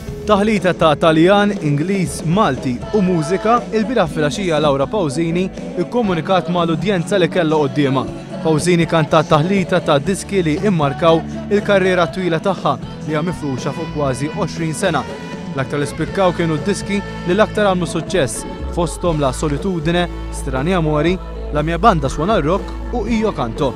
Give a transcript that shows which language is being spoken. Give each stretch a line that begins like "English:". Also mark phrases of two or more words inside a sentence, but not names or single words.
Maltese: Taħlita ta' Taljan, Ingliż, Malti u mużika, il-bira filgħaxija Laura Pausini ikkomunikat mal-udjenza li kellha qudiemha. Pausini kantat taħlita ta' diski li immarkaw il-karriera twila tagħha li hija mifruxa fuq kważi 20 sena. L-aktar li spikkaw kienu d-diski li l-aktar għamlu suċċess, fosthom La Solitudine, Strani Amori, La Mia Banda Suona Rock u Io Canto.